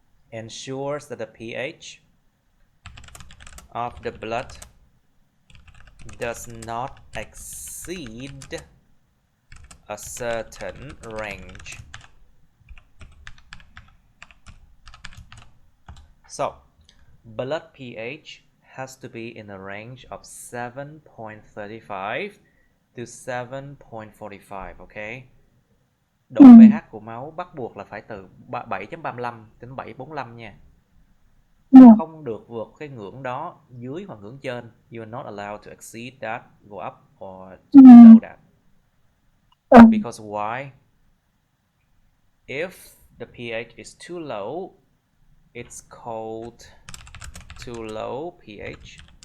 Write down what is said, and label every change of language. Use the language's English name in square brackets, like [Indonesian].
[English] ensures that the pH of the blood does not exceed a certain range. So, blood pH has to be in a range of 7.35 to 7.45, okay? [Vietnamese] Độ pH của máu bắt buộc là phải từ 7.35 đến 7.45 nha. Không được vượt cái ngưỡng đó dưới hoặc ngưỡng trên. [English] You are not allowed to exceed that, go up or to below that. Because why? If the pH is too low, it's called too low pH.